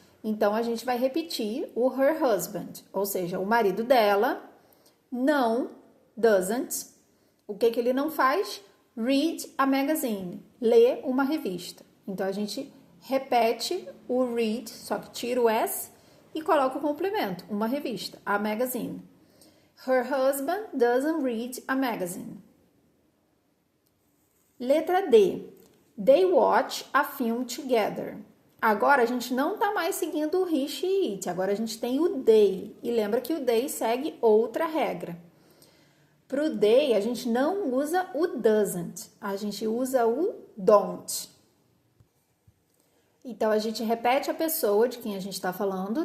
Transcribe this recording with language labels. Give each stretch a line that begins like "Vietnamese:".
Portuguese: Então, a gente vai repetir o her husband, ou seja, o marido dela não, doesn't. O que ele não faz?
English: Read a magazine,
Portuguese: lê uma revista. Então, a gente repete o read, só que tira o S e coloca o complemento, uma revista,
English: a magazine. Her husband doesn't read a magazine.
Portuguese: Letra D.
English: They watch a film together.
Portuguese: Agora a gente não está mais seguindo o he, she, it. Agora a gente tem o they. E lembra que o they segue outra regra. Para o they, a gente não usa o doesn't. A gente usa o don't. Então, a gente repete a pessoa de quem a gente está falando.